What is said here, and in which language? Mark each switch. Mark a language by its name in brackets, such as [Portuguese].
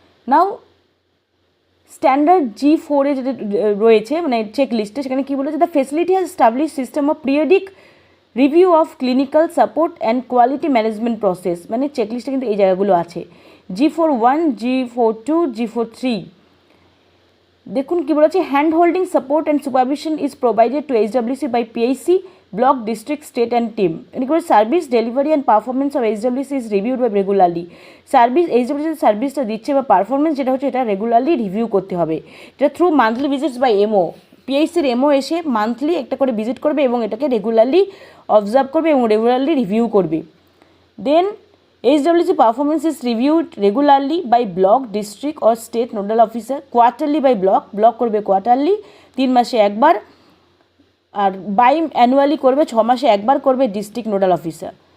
[Bangla] নাও standard G4 যেটা রয়েছে মানে চেক লিস্টে, সেখানে কী বলেছে, [English] The facility has establish system of periodic review of clinical support and quality management process. [Bangla] মানে চেক লিস্টে কিন্তু এই জায়গাগুলো আছে, G4.1, G4.2, G4.3। দেখুন কী বলেছে, [English] Hand holding support and supervision is provided to HWC by PIC, block, district, state and team. And service delivery and performance of HWC is reviewed by regularly. [Bangla] Service HWC সার্ভিসটা দিচ্ছে বা performance যেটা হচ্ছে এটা regularly review করতে হবে, যেটা through monthly visits by MO। PICর MO এসে মান্থলি একটা করে ভিজিট করবে এবং এটাকে রেগুলারলি অবজার্ভ করবে এবং রেগুলারলি রিভিউ করবে। [English] then HWC performance is reviewed regularly by block, district or state nodal officer, quarterly by block [Bangla] করবে কোয়ার্টারলি 3 মাসে একবার, আর বাই অ্যানুয়ালি করবে 6 মাসে একবার করবে ডিস্ট্রিক্ট নোডাল অফিসার।